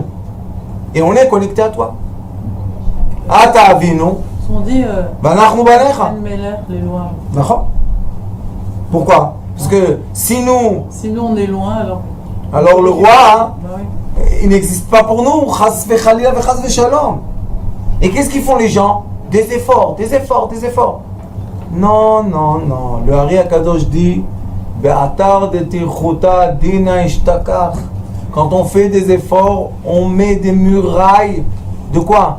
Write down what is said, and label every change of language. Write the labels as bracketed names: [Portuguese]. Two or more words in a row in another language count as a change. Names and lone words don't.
[French] Et on est connecté à toi. [Hebrew] אתה אבינו. [French] On dit [Hebrew] אנחנו בניך. [French] les lois. D'accord? Pourquoi? Parce que si nous on est loin, alors le roi, bah oui. il n'existe pas pour nous. [Hebrew] חס וחלילה וחס ושלום. [French] Et qu'est-ce qu'ils font les gens? Des efforts. Non. Le Hari Akadosh dit [Aramaic] באתר דטירחותא דינא אשתכח. [French] Quand on fait des efforts, on met des murailles de quoi?